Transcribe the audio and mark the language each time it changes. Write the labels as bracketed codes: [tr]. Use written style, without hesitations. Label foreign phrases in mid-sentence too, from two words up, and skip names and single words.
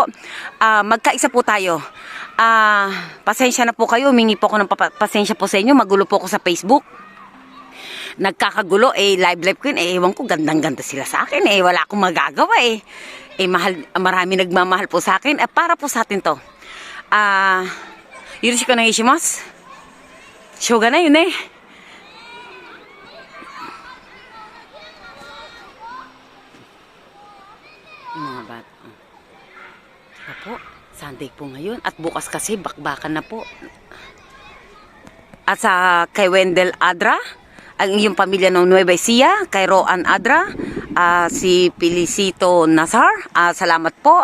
[tl] Magkaisa po tayo. Pasensya na po kayo. Humingi po ako ng pasensya po sa inyo. Magulo po ako sa Facebook. Nagkakagulo. Live ko yun. Ewan ko, gandang-ganda sila sa akin. Wala akong magagawa marami nagmamahal po sa akin. Para po sa atin to. [ja] よろしくお願いします. [tl] Shoga na yun mga bata. Saka po, Sunday po ngayon. At bukas kasi, bakbakan na po. At sa kay Wendell Adra, ang iyong pamilya ng Nueva Ecija, kay Roan Adra, si Felicito Nazar, salamat po.